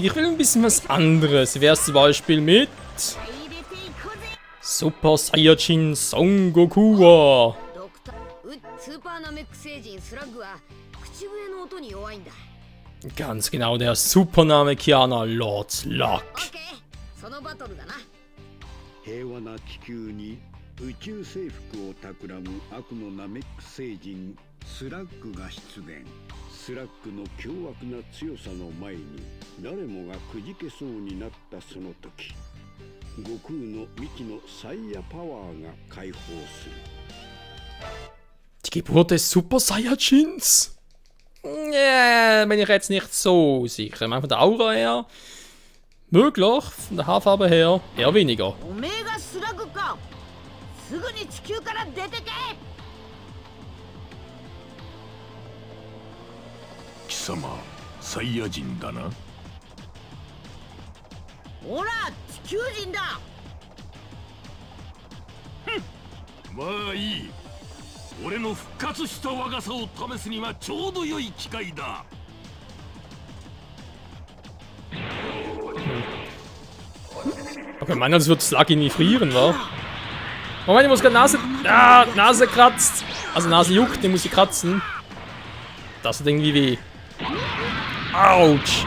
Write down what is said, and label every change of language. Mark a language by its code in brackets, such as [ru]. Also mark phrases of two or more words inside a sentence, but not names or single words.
[de] Ich will ein bisschen was anderes. Wie wär's zum Beispiel mit Super Saiyajin Son Goku. Ganz genau, der Super-Namekianer Lord Slug. [ja] 平和な地球に宇宙征服を企む悪のナメック星人スラッグが出現。スラッグの凶悪な強さの前に誰もがくじけそうになったその時、悟空の未知のサイヤパワーが解放する。 [de] Die Geburt des Super Saiyajins? Ja, bin ich jetzt nicht so sicher. Ich meine, von der Aura her möglich, von der Haarfarbe her eher weniger. [ja] 貴様、サイヤ人だな? おら、チクジンだ! まあいい. 俺の復活した若さを試すにはちょうど良い機会だ。 [de] Okay, meiner, das wird Slug nie frieren, wa? Moment, ich muss gerade Nase... Ah, Nase kratzt. Also Nase juckt, den muss ich kratzen. Das hat irgendwie weh. Autsch.